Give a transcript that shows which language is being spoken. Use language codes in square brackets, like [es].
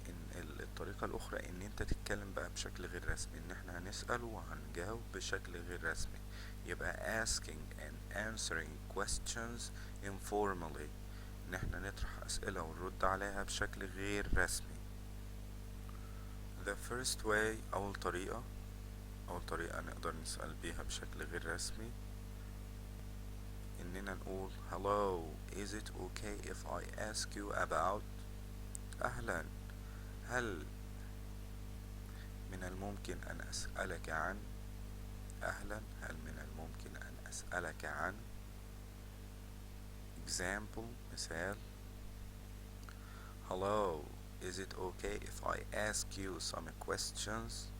[ar] إن الطريقة الأخرى إن أنت تتكلم بقى بشكل غير رسمي، إن احنا هنسأل وهنجاوب بشكل غير رسمي. يبقى [en] asking and answering questions informally، [ar] إن احنا نطرح أسئلة ونرد عليها بشكل غير رسمي. [en] the first way، [ar] أول طريقة نقدر نسأل بيها بشكل غير رسمي، إننا نقول [en] hello, is it okay if I ask you about. [ar] أهلا، هل من الممكن أن أسألك عن. أهلا، هل من الممكن أن أسألك عن. [en] example، [ar] مثال، [en] hello, is it okay if I ask you some questions.